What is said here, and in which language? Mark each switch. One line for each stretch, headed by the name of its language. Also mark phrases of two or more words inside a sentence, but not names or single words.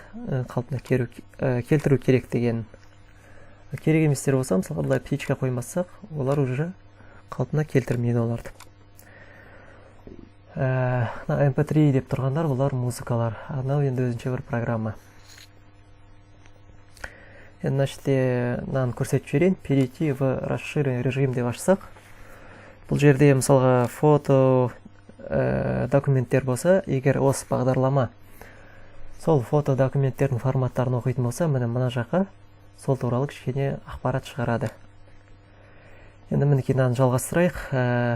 Kazakh: Қалпына келтіру керек деген. Керек еместер болса, мысалға бұлай птичка қоймасақ, олар уже қалпына келтірмейді оларды. MP3 деп тұрғандар, бұлар музыкалар. Анау енді өзінше бір программа. Енді значит, наны көрсетіп жіберейін.
Russian: Перейти в расширенный режим
Kazakh: деп ашсақ, бұл жерде мысалға фото документтер болса, егер осы бағдарлама сол фото документтердің форматтарын оқитын болса, мына жаққа сол туралы кішкене ақпарат шығарады. Енді мінекей мынаны жалғастырайық.